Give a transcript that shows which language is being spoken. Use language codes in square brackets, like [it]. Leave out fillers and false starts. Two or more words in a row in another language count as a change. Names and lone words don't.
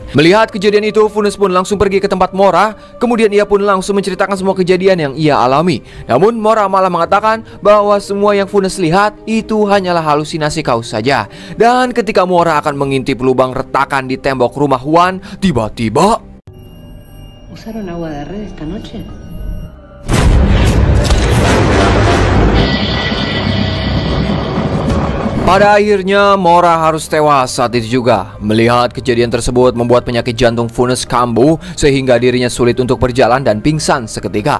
[id] Melihat kejadian itu, Funes pun langsung pergi ke tempat Mora. Kemudian ia pun langsung menceritakan semua kejadian yang ia alami. Namun Mora malah mengatakan bahwa semua yang Funes lihat itu hanyalah halusinasi kau saja. Dan ketika Mora akan mengintip lubang retakan di tembok rumah Juan, tiba-tiba [es] ¿Usaron agua de red esta noche? [id] pada akhirnya Mora harus tewas saat itu juga. Melihat kejadian tersebut membuat penyakit jantung Funes kambuh sehingga dirinya sulit untuk berjalan dan pingsan seketika.